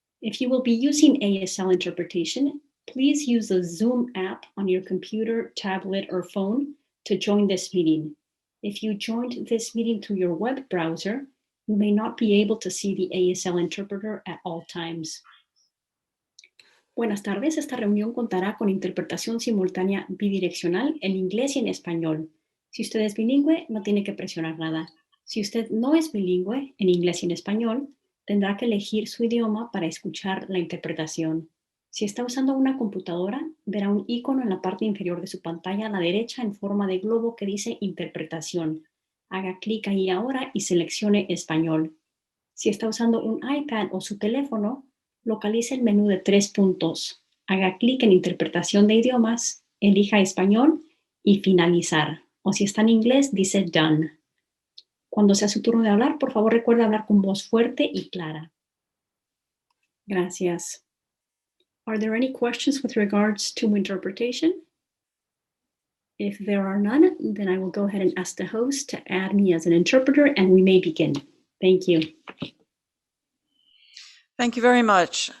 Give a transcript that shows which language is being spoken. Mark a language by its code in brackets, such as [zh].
[en] If you will be using ASL interpretation, please use the Zoom app on your computer, tablet, or phone to join this meeting. If you joined this meeting through your web browser, you may not be able to see the ASL interpreter at all times. [es] Buenas tardes, esta reunión contará con interpretación simultánea bidireccional en inglés y en español. Si usted es bilingüe, no tiene que presionar nada. Si usted no es bilingüe en inglés y en español, tendrá que elegir su idioma para escuchar la interpretación. Si está usando una computadora, verá un icono en la parte inferior de su pantalla a la derecha en forma de globo que dice Interpretación. Haga clic ahí ahora y seleccione Español. Si está usando un iPad o su teléfono, localice el menú de 3 puntos. Haga clic en Interpretación de idiomas, elija Español y Finalizar. O si está en inglés, dice Done. Cuando sea su turno de hablar, por favor recuerde hablar con voz fuerte y clara. Gracias. [en] Are there any questions with regards to interpretation? If there are none, then I will go ahead and ask the host to add me as an interpreter and we may begin. Thank you. Thank you very much.